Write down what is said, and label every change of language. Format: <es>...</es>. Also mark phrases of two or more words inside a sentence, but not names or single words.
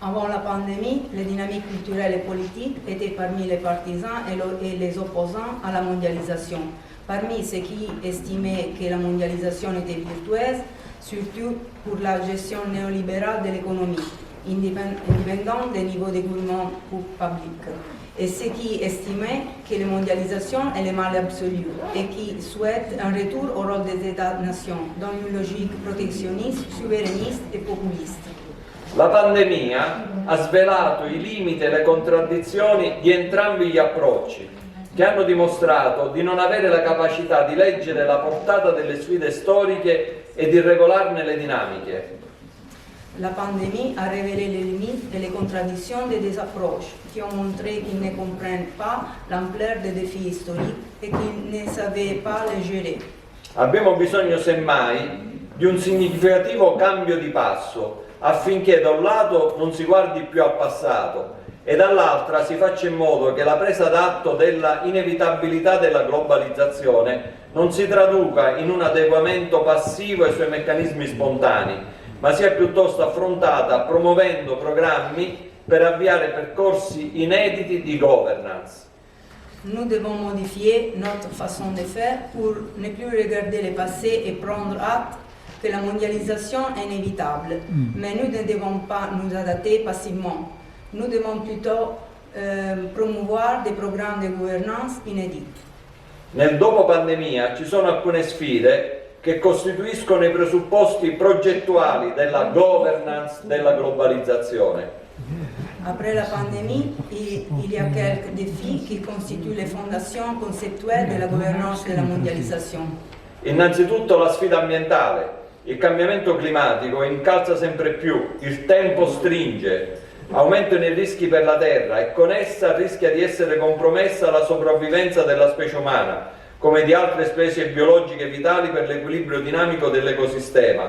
<fr>Avant la pandémie, les dynamiques culturelles et politiques étaient parmi les partisans et les opposants à la mondialisation. Parmi ceux qui estimaient que la mondialisation était virtueuse, surtout pour la gestion néolibérale de l'économie, indépendante des niveaux d'écoulement public. Et ceux qui estimaient que la mondialisation est le mal absolu et qui souhaitent un retour au rôle des États-nations dans une logique protezioniste, souverainiste e populiste.</fr> <it>La pandemia ha svelato i limiti e le contraddizioni di entrambi gli approcci, che hanno dimostrato di non avere la capacità di leggere la portata delle sfide storiche e di regolarne le dinamiche.</it> <fr>La pandémie a révélé les limites et les contradictions des deux approches qui ont montré qu'ils ne comprennent pas l'ampleur des défis historiques et qu'ils ne savaient pas les gérer.</fr> <it>Abbiamo bisogno semmai di un significativo cambio di passo affinché da un lato non si guardi più al passato e dall'altra si faccia in modo che la presa d'atto della inevitabilità della globalizzazione non si traduca in un adeguamento passivo ai suoi meccanismi spontanei, ma sia piuttosto affrontata promuovendo programmi per avviare percorsi inediti di governance.</it> <fr>Nous devons modifier notre façon de faire pour ne plus regarder le passé et prendre acte que la mondialisation est inévitable. Mais nous ne devons pas nous adapter passivement. Nous devons plutôt promouvoir des programmes de gouvernance inédits.</fr> <it>Nel dopo pandemia ci sono alcune sfide che costituiscono i presupposti progettuali della governance della globalizzazione.</it> <fr>Après la pandémie, il y a quelques défis qui constituent les fondations conceptuelles de la gouvernance de la mondialisation.</fr> <it>Innanzitutto la sfida ambientale. Il cambiamento climatico incalza sempre più, il tempo stringe, aumentano i rischi per la Terra e con essa rischia di essere compromessa la sopravvivenza della specie umana, come di altre specie biologiche vitali per l'equilibrio dinamico dell'ecosistema.</it>